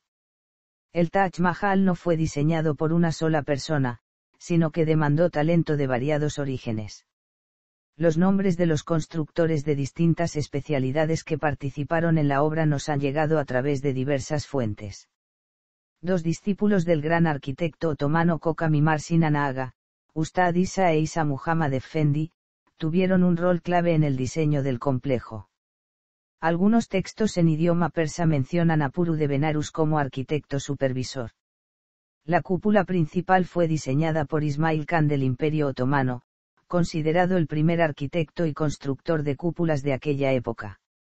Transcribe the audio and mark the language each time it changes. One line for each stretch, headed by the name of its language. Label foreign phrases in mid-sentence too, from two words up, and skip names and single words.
Spanish: El Taj Mahal no fue diseñado por una sola persona, sino que demandó talento de variados orígenes. Los nombres de los constructores de distintas especialidades que participaron en la obra nos han llegado a través de diversas fuentes. 2 discípulos del gran arquitecto otomano Koka Mimar Sinan Aga, Ustad Isa e Isa Muhammad Efendi, tuvieron un rol clave en el diseño del complejo. Algunos textos en idioma persa mencionan a Puru de Benarus como arquitecto supervisor. La cúpula principal fue diseñada por Ismail Khan del Imperio Otomano, considerado el primer arquitecto y constructor de cúpulas de aquella época.